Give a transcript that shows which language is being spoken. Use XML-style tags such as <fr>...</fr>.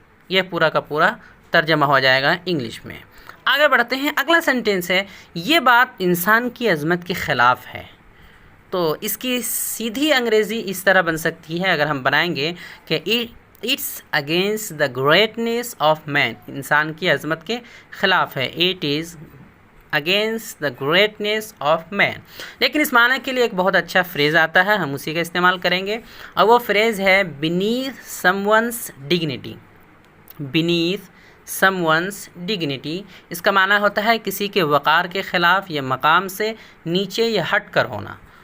<ur>یہ پورا کا پورا ترجمہ ہو جائے گا انگلش میں. آگے بڑھتے ہیں. اگلا سینٹینس ہے یہ بات انسان کی عظمت کے خلاف ہے. تو اس کی سیدھی انگریزی اس طرح بن سکتی ہے اگر ہم بنائیں گے کہ</ur> <en>It's against the greatness of man.</en> <ur>انسان کی عظمت کے خلاف ہے.</ur> <en>It is against the greatness of man.</en> <ur>لیکن اس معنی کے لیے ایک بہت اچھا فریز آتا ہے، ہم اسی کا استعمال کریں گے، اور وہ فریز ہے بینیتھ سم ونس ڈگنیٹی. بینیتھ سم ونس ڈگنیٹی. اس کا معنی ہوتا ہے کسی کے وقار کے خلاف یا مقام سے نیچے یا ہٹ کر ہونا.</ur>